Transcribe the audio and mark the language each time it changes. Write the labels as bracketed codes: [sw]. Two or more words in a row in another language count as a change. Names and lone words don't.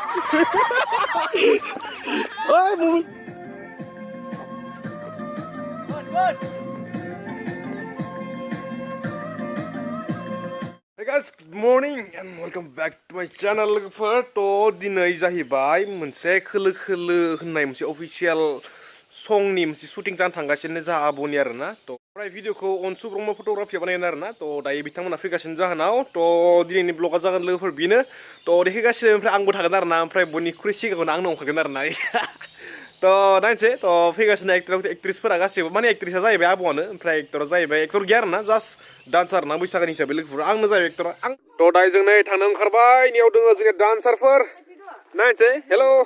[en] Ôi mùi. Hey guys, good morning and welcome back to my channel. [brx] लोगोफोर थ' दिनै जाहैबाय मोनसे खोलो खोलो होननाय मोनसे अफिशियेल संनि मोनसे शुटिं जानो थांगासिनो जा आब'नि आरोना थ' ओमफ्राय भिडिअखौ अनसु ब्रह्म फट'ग्राफिया बानायगोन आरोना थ' दायो बिथांमोना फैगासिनो जाहोनाव थ' दिनैनि ब्लगा जागोन लोगोफोर बेनो थ' देखायगासिनो ओमफ्राय आंबो थागोन आरोना ओमफ्राय बयनिख्रुइ सिगाङावनो आंनो अंखारगोन आरोना थ' नायनोसै थ' फैगासिनो एक्ट्रेसफोरा गासैबो माने एक्ट्रेसा जाहैबाय आब'आनो ओमफ्राय एक्टरा जाहैबाय एक्टर गैया आरोना [en] just dancer [brx] ना बैसागोनि हिसाबै लोगोफोर आंनो जाहैबाय एक्टरा आं थ' दायो जों नै थांनो ओंखारबाय नियाव दङ जोंनिया डान्सारफोर नायनोसै हेल'